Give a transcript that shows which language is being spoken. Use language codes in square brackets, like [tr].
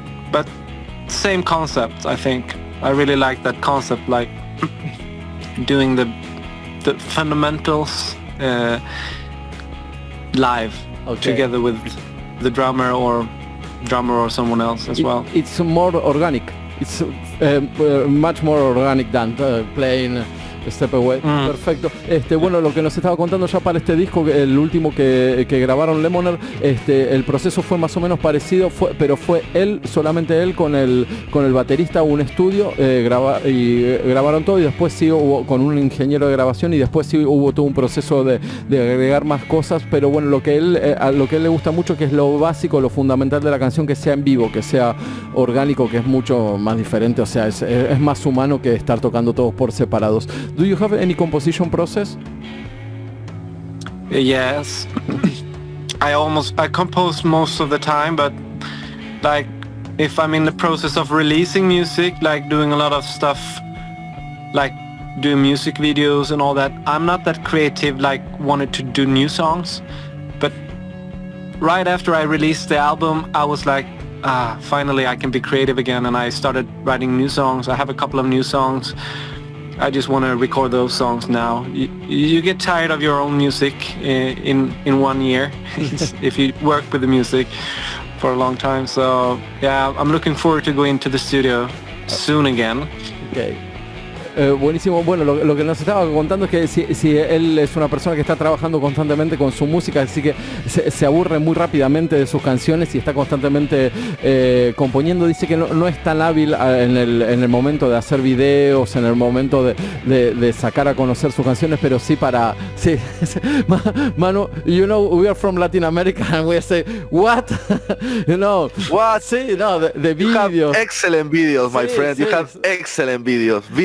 [en] But same concept, I think. I really like that concept, doing the fundamentals live. Okay. Together with the drummer or someone else as well. It's more organic. It's much more organic than playing Step Away. [es] Perfecto. Bueno, lo que nos estaba contando ya para este disco, el último que grabaron, Lemoner, el proceso fue más o menos parecido, pero fue solamente él con el baterista, un estudio, grabaron todo, y después sí hubo con un ingeniero de grabación, y después sí hubo todo un proceso de agregar más cosas. Pero bueno, lo que a él le gusta mucho, que es lo básico, lo fundamental de la canción, que sea en vivo, que sea orgánico, que es mucho más diferente, o sea, es más humano que estar tocando todos por separados. [en] Do you have any composition process? Yes. I compose most of the time, but if I'm in the process of releasing music, doing a lot of stuff, doing music videos and all that, I'm not that creative, wanted to do new songs. But right after I released the album, I was finally I can be creative again, and I started writing new songs. I have a couple of new songs. I just want to record those songs now. You get tired of your own music in 1 year if you work with the music for a long time. So yeah, I'm looking forward to going to the studio soon again. Okay. [es] Buenísimo. Bueno, lo que nos estaba contando es que si él es una persona que está trabajando constantemente con su música, así que se aburre muy rápidamente de sus canciones y está constantemente componiendo. Dice que no es tan hábil en el momento de hacer videos, en el momento de sacar a conocer sus canciones, pero sí para... [en] Sí, Manu, you know, we are from Latin America and we say, what? You know, what? [es] Sí, no, the [en] videos. You have excellent videos, my friend. [es] Sí. [en] You have excellent videos.